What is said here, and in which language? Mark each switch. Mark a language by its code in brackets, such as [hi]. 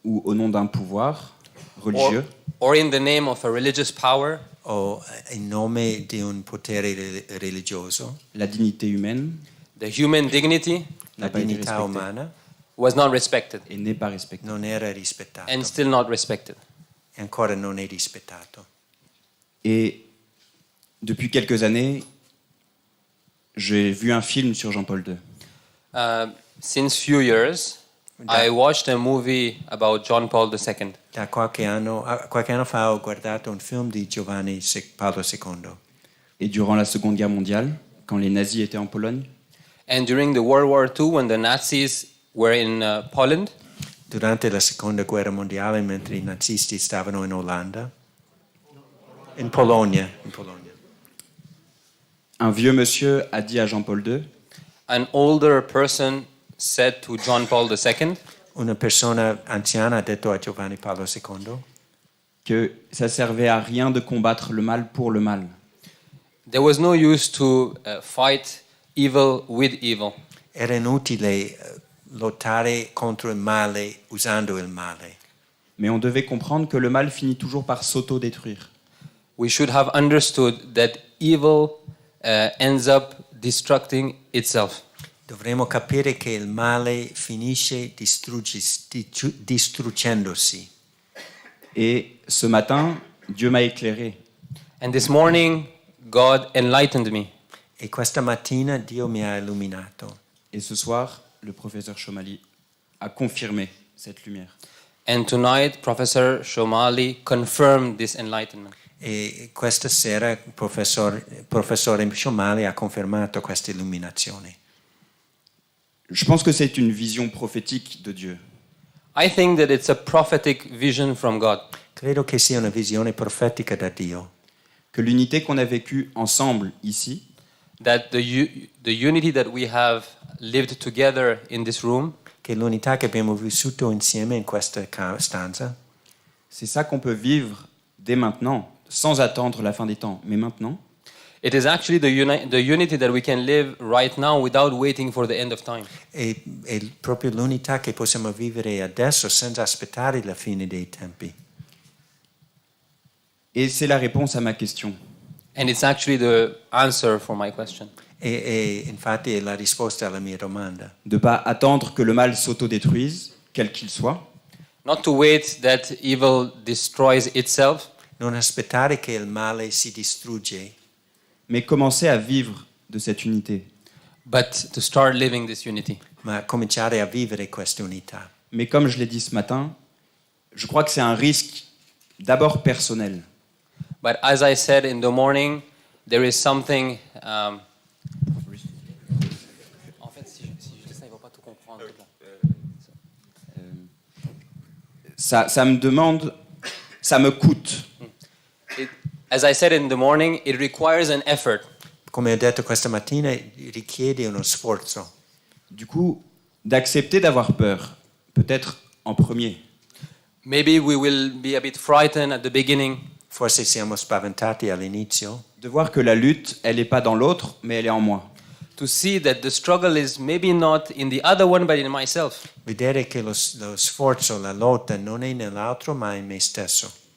[fr] ou au nom d'un pouvoir religieux, [en] or in the name of a religious power [it] o in nome di un potere religioso. [fr] la dignité humaine [en] the human dignity [it] La [fr] n'a pas été [it] dignità [fr] respectée [it] umana [en] was not respected [fr] et n'est pas respectée. [it] non era rispettata [en] and still not respected. [it] e ancora non è rispettato. [fr] Et depuis quelques années, j'ai vu un film sur Jean-Paul II. [en] Since few years I watched a movie about John Paul II. [it] Da qualche anno fa ho guardato un film di Paolo II. [fr] Et durant la Seconde Guerre mondiale, quand les nazis étaient en Pologne, [en] And during the World War II, when the Nazis were in Poland, [it] Durante la seconda guerra mondiale, mentre i nazisti stavano in Olanda, in Polonia, [fr] un vieux monsieur a dit à Jean-Paul II, [en] an older person said to John Paul II [it] una persona anziana ha detto a Giovanni Paolo II [fr] que ça servait à rien de combattre le mal pour le mal. [en] there was no use to fight evil with evil. [it] era inutile lottare contro il male usando il male. [fr] Mais on devait comprendre que le mal finit toujours par s'auto-détruire. [en] We should have understood that evil ends up destructing itself. [it] Dovremmo capire che il male finisce distruggendosi. [fr] Et ce matin, Dieu m'a éclairé. [en] And this morning, God enlightened me. [it] E questa mattina Dio mi ha illuminato. [fr] Et ce soir, le professeur Shomali a confirmé cette lumière. [en] And tonight, Professor Shomali confirmed this enlightenment. [it] E questa sera il professore Shomali ha confermato questa illuminazione. [fr] Je pense que c'est une vision prophétique de Dieu. [en] I think that it's a prophetic vision from God. [it] Credo che sia una visione profetica da Dio. [fr] Que l'unité qu'on a vécue ensemble ici [en] that the unity that we have lived together in this room, [it] che l'unità che abbiamo vissuto insieme in questa stanza, [fr] c'est ça qu'on peut vivre dès maintenant, sans attendre la fin des temps, mais maintenant. [en] it is actually the unity that we can live right now without waiting for the end of time. [it] è proprio l'unità che possiamo vivere adesso senza aspettare la fine dei tempi. [fr] Et c'est la réponse à ma question. [en] And it's actually the answer for my question. [it] E infatti è la risposta alla mia domanda. [fr] De ne pas attendre que le mal s'autodétruise, quel qu'il soit, [en] Not to wait that evil destroys itself, [it] Non aspettare che il male si distrugge, [fr] mais commencer à vivre de cette unité. [en] but to start living this unity. [it] ma cominciare a vivere questa unità. [fr] Mais comme je l'ai dit ce matin, je crois que c'est un risque d'abord personnel. [en] But as I said in the morning, there is something. [fr] En fait, si je dis ça, il va pas tout comprendre. Ça me demande, ça me coûte. [en] As I said in the morning, it requires an effort. [it] Come ho detto questa mattina, richiede uno sforzo. [fr] Du coup, d'accepter d'avoir peur, peut-être en premier. [en] Maybe we will be a bit frightened at the beginning. [it] Forse siamo spaventati all'inizio. [fr] De voir que la lutte, elle n'est pas dans l'autre, mais elle est en moi. [en] To see that the struggle is maybe not in the other one, but in myself. [it] Vedere che lo sforzo, la lotta non è nell'altro, ma in me stesso.